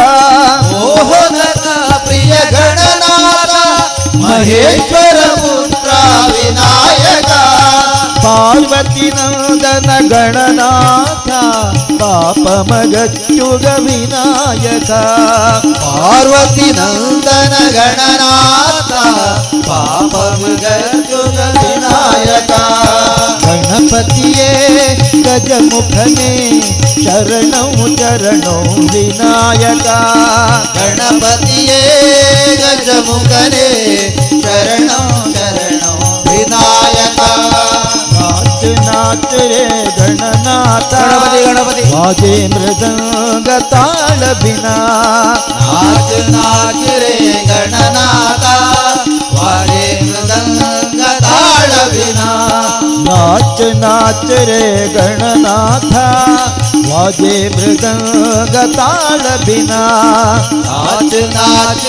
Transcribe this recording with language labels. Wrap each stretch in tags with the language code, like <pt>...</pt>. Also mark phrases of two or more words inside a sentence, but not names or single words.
<kn>ಮೋದಕ ಪ್ರಿಯ ಗಣನಾಥ ಮಹೇಶ್ವರ ಪುತ್ರ ವಿನಾಯಕ ಪಾರ್ವತಿ ನಂದನ ಗಣನಾಥ ಪಾಪ ಮಗಚ್ಚುಗ ವಿನಾಯಕ ಪಾರ್ವತಿ ನಂದನ ಗಣನಾಥ ಪಾಪ ಮಗಚ್ಚುಗ ವಿನಾಯಕ ಗಣಪತಿಯೇ ಗಜಮುಖನೇ ಶರಣೌ ಚರಣೌ ವಿನಾಯಕ ಗಣಪತಿಯೇ ಗಜಮುಖನೇ ಶರಣೌ ಶರಣೌ</kn> <mr>ವಿನಾಯಕ नाच नाच रे गणनाथ गणपति गणपति वाजे मृदंग ताल बिना नाच नाच रे गणनाथ वाजे मृदंग ताल बिना नाच नाच रे गणनाथ वाजे मृदंग ताल बिना नाच नाच</mr>